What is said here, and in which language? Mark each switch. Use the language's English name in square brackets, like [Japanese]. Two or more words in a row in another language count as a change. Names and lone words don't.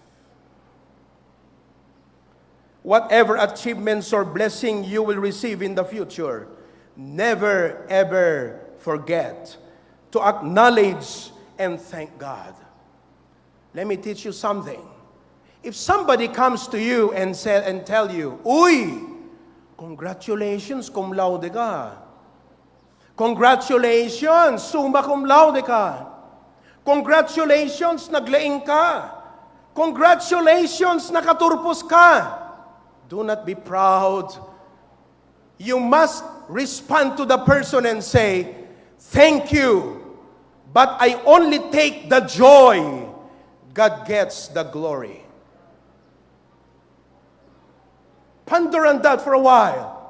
[English] Whatever achievements or blessing you will receive in the future, never ever forget to acknowledge and thank God. Let me teach you something. If somebody comes to you and tell you, "Uy, congratulations, [Latin] cum laude [Iloko] ka. Congratulations, [Latin] summa cum laude [Iloko] ka. Congratulations, naglaing ka. Congratulations, nakaturpos ka." [English] Do not be proud. You must respond to the person and say, "Thank you, but I only take the joy. God gets the glory." Ponder on that for a while.